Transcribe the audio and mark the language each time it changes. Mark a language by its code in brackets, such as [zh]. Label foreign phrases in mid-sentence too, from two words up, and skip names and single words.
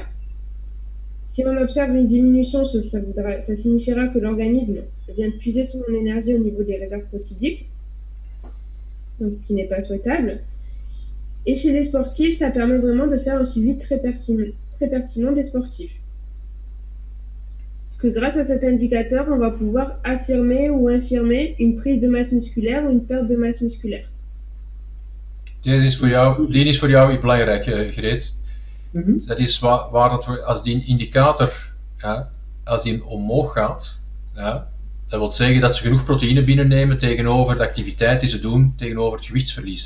[fr] Si on observe une diminution, ça signifiera que l'organisme vient de puiser son énergie au niveau des réserves protidiques, donc ce qui n'est pas souhaitable. Et chez les sportifs, ça permet vraiment de faire un suivi très pertinent des sportifs. Que grâce à cet indicateur, on va pouvoir affirmer ou infirmer une prise de masse musculaire ou une perte de masse musculaire. [nl] Die is voor jou belangrijk, Greet. Dat is waar dat we, als die indicator, als die omhoog gaat, dat wil zeggen dat ze genoeg proteïne binnennemen tegenover de activiteit die ze doen, tegenover het gewichtsverlies.